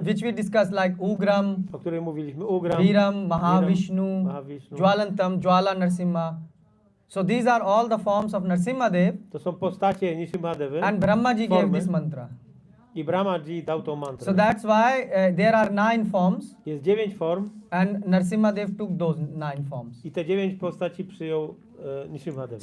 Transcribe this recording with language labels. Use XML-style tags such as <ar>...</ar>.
<en>which we discussed, like Ugram,</en> <pl>o której mówiliśmy. Ugram,</pl> <en>Viram, Mahavishnu,</en> <pl>Mahavishnu.</pl> <en>Jwalantam, Jwala Narsimha. So these are all the forms of Narsimha Dev,</en> <pl>To są postacie Nrsimhadevy</pl> <en>and Brahmaji gave</en> <pl>formy.</pl> <en>this mantra.</en> <pl>I Brahmaji dał tą mantrę.</pl> <en>So that's why there are 9 forms,</en> <pl>Jest 9 form</pl> <en>and Narsimha Dev took those 9 forms.</en> <pl>i te 9 postaci przyjął Nrsimhadev.</pl>